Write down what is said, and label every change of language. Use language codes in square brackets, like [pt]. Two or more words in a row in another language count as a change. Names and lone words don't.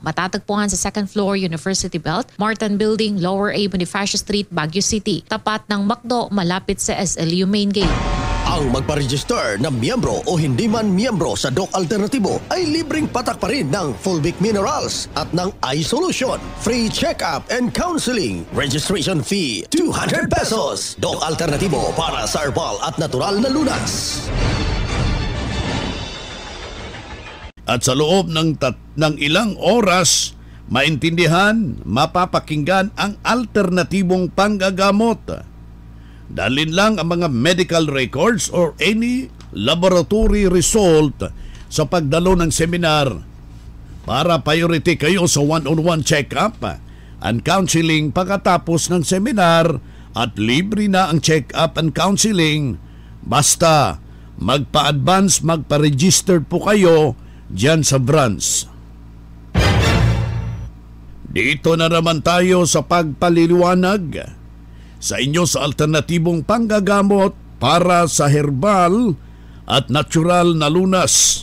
[tl] Matatagpuan sa [en] 2nd floor, [tl] University Belt, Martin Building, Lower A Bonifacio Street, Baguio City, tapat ng McDo, malapit sa SLU Main Gate. Ang magpa-register na miyembro o hindi man miyembro sa Doc Alternativo ay libreng patak pa rin ng Fulvic Minerals at ng iSolution. [en] Free check-up and counseling. Registration fee, 200 pesos. [tl] Doc Alternativo para sa herbal at natural na lunas. At sa loob ng ilang oras, maintindihan, mapapakinggan ang alternatibong panggagamot. Dalhin lang ang mga [en] medical records or any laboratory result [tl] sa pagdalo ng seminar para priority kayo sa [en] one-on-one check-up and counseling [tl] pagkatapos ng seminar at libre na ang [en] check-up and counseling [tl] basta magpa-advance, magpa-register po kayo dyan sa branch. Dito na naman tayo sa pagpaliliwanag sa inyo sa alternatibong panggagamot para sa herbal at natural na lunas.